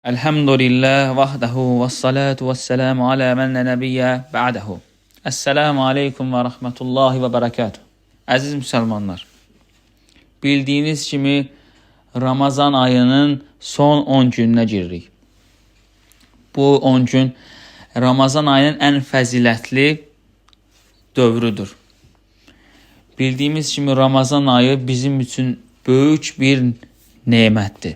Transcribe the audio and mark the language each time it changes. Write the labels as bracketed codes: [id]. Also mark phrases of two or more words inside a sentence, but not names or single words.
[ar] الحمد لله وحده والصلاة والسلام على من لا نبي بعده. السلام عليكم ورحمة الله وبركاته. [az] Əziz müsəlmanlar, bildiyiniz kimi Ramazan ayının son 10 gününə giririk. Bu 10 gün Ramazan ayının ən fəzilətli dövrüdür. Bildiyimiz kimi Ramazan ayı bizim üçün böyük bir nemətdir.